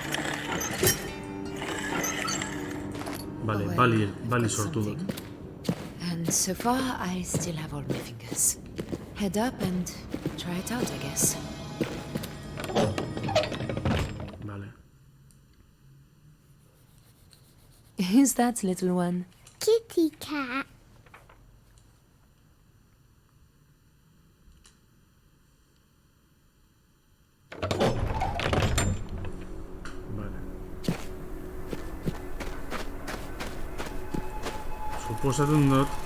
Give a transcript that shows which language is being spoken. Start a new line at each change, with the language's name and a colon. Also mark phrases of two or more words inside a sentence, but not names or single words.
Basque: Bale, bali sortu dut.
English: And so far, I still have all my fingers. Head up and try it out, I guess.
Basque: Bale.
English: Who's that little one? Kitty cat.
Basque: Bale. Suposatzen dut.